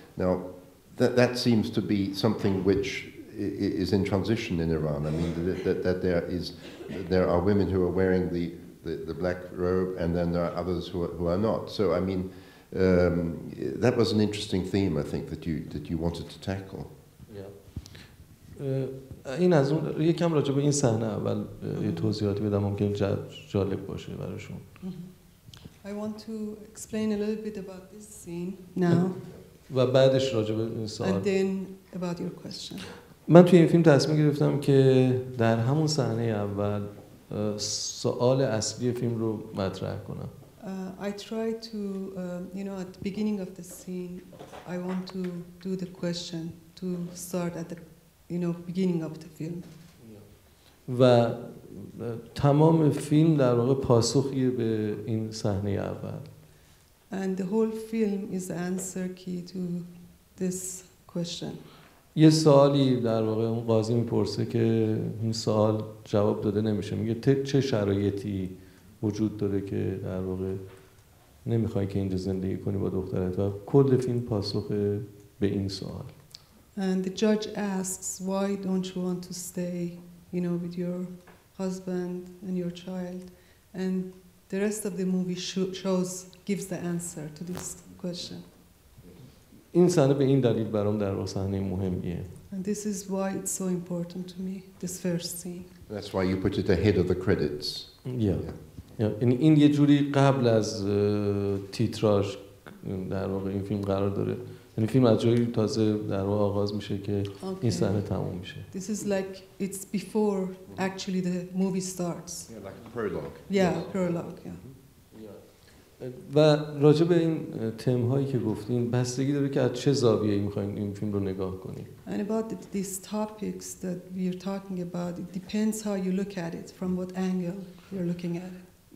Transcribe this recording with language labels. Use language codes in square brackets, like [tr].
[en] Now, that seems to be something which is in transition in Iran. I mean, that there are women who are wearing the black robe, and then there are others who are not. So, I mean, that was an interesting theme, I think, that you wanted to tackle. [fa] این از اون یکم راجع به این صحنه اول یه توضیحاتی بدم ممکن جالب باشه براشون. [en] I want to explain a little bit about this scene now. [fa] و بعدش راجع به این سوال. [en] And then about your question. [fa] من توی این فیلم تصمیم گرفتم که در همون صحنه اول سوال اصلی فیلم رو مطرح کنم. [en] I try to, at the beginning of the scene, I want to do the question to start at the, beginning of the film. [fa] و تمام فیلم در واقع پاسخیه به این صحنه اول. [en] And the whole film is the answer key to this question. [fa] یه سوالی در واقع اون قاضی میپرسه که این سوال جواب داده نمیشه. میگه چه شرایطی وجود داره که در واقع نمیخوای که اینجا زندگی کنی با دخترت، و کل فیلم پاسخ به این سوال. [en] And the judge asks, why don't you want to stay, with your husband and your child? And the rest of the movie gives the answer to this question. [fa] این صحنه به این دلیل برام در واقع صحنه مهمیه. [en] And this is why it's so important to me, this first scene. That's why you put it ahead of the credits. [fa] یعنی این یه جوری قبل از تیتراژ در واقع این فیلم قرار داره. یعنی فیلم از جایی تازه در واقع آغاز میشه که این صحنه تموم میشه. [en] This is like it's before actually the movie starts. Yeah, like a prologue. Prologue, [fa] و راجع به این تم‌هایی که گفتین بستگی داره که از چه زاویه‌ای می‌خواید این فیلم رو نگاه کنید. [en] And about these topics that we are talking about, it depends how you look at it, from what angle you're looking at it.